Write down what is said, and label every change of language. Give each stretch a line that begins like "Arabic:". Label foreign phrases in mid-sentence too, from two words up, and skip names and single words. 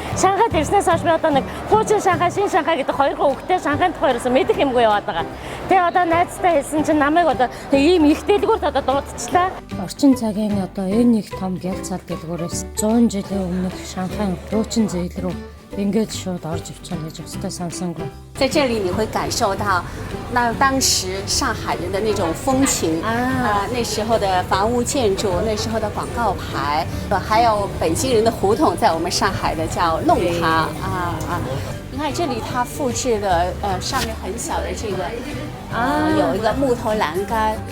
Mongolian: Шанхайд ирснээс хойш би одоо нэг хуучин Шанхай, шин Шанхай гэдэг хоёр хөвгтэй Шанхайн тухай ерөөсөө мэдэх юмгүй яваад байгаа. Тэгээ одоо найзтай хэлсэн чинь намайг одоо ийм их дэлгүүрт одоо дуудчихлаа. Орчин цагийн одоо энэ их том гялцал дэлгүүрээс 100 жилийн өмнөх Шанхайн хуучин зээл рүү ингээд шууд орж ивчихна гэж өстой сонсонгүй.
Chinese: 在这里你会感受到那当时上海人的那种风情那时候的房屋建筑，那时候的广告牌，还有北京人的胡同，在我们上海的叫弄堂你看这里它复制的上面很小的这个有一个木头栏杆。